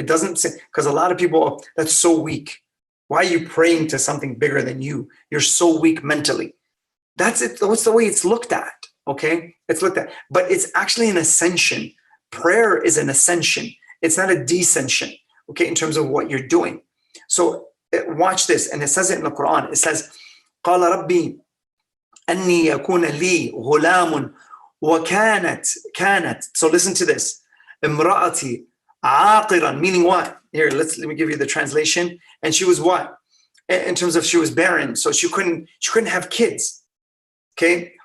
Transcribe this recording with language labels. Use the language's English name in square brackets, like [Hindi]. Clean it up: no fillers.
[English] It doesn't say, because a lot of people, oh, that's so weak. Why are you praying to something bigger than you? You're so weak mentally. That's it. That's the way it's looked at. Okay, it's looked at, but it's actually an ascension. Prayer is an ascension. It's not a descension. Okay, in terms of what you're doing. So watch this, and it says it in the Quran. It says, [Arabic] قال ربي أني يكون لي غلام وكانت. [English] So listen to this. [Arabic] امرأتي عاقرا, [English] meaning what? Here, let me give you the translation. And she was what? In terms of she was barren, so she couldn't have kids. Okay.